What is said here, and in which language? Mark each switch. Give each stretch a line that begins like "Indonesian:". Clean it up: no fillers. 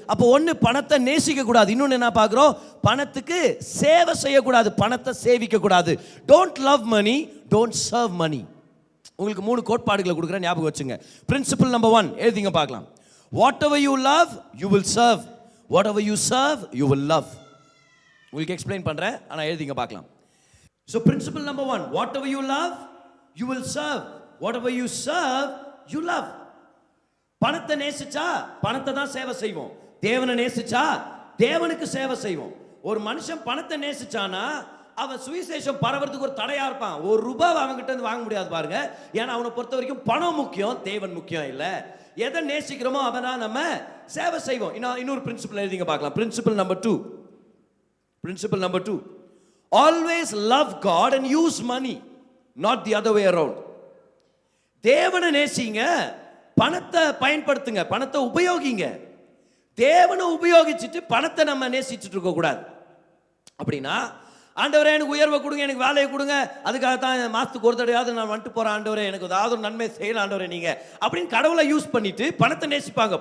Tamil: அப்போ ஒன்று பணத்தை நேசிக்க கூடாது, இன்னொன்று என்ன பார்க்குறோம், பணத்துக்கு சேவை செய்யக்கூடாது, பணத்தை சேவிக்க கூடாது.
English: Don't love money, don't serve money.
Tamil: உங்களுக்கு 3 கோட்பாடுகளை கொடுக்குறேன், ஞாபகம் வச்சுங்க.
English: principle number 1
Tamil: எழுதிங்க பார்க்கலாம்.
English: Whatever you love you will serve, whatever you serve you will love.
Tamil: உங்களுக்கு எக்ஸ்பிளைன் பண்ணுறேன், ஆனால் எழுதிங்க பார்க்கலாம்.
English: So principle number 1, whatever you love you will serve, whatever you serve you love.
Tamil: பணத்தை நேசிச்சா பணத்தை தான் சேவை செய்வோம், தேவனை நேசிச்சா தேவனுக்கு சேவை செய்வோம். ஒரு மனுஷன் பணத்தை நேசிச்சானா அவன் சுவிசேஷம் பரவறதுக்கு ஒரு தடையா இருப்பான். ₹1 அவன்கிட்ட இருந்து வாங்க முடியாது பாருங்க. ஏன்னா அவனை பொறுத்த வரைக்கும் பணம் முக்கியம், தேவன் முக்கியம் இல்லை. எதை நேசிக்கிறோமோ அவனா நம்ம சேவை செய்வோம். இன்னொரு பிரின்சிபல் எழுதிங்க பார்க்கலாம்.
English: Principle number 2, principle number 2, always love God and use money, not the other way around.
Tamil: தேவனை நேசிங்க, பணத்தை பயன்படுத்துங்க, பணத்தை உபயோகிங்க. தேவனை உபயோகிச்சுட்டு பணத்தை நம்ம நேசிச்சுட்டு இருக்க கூடாது. அப்படின்னா ஆண்டவரே எனக்கு உயர்வை கொடுங்க, எனக்கு வேலையை கொடுங்க, அதுக்காக தான் மாசத்துக்கு ஒரு தடவையாவது நான் வந்துட்டு போறேன், ஆண்டவரே எனக்கு ஏதாவது ஒரு நன்மை செய்யலாம் ஆண்டவரே நீங்க அப்படின்னு கடவுளை யூஸ் பண்ணிட்டு பணத்தை நேசிப்பாங்க.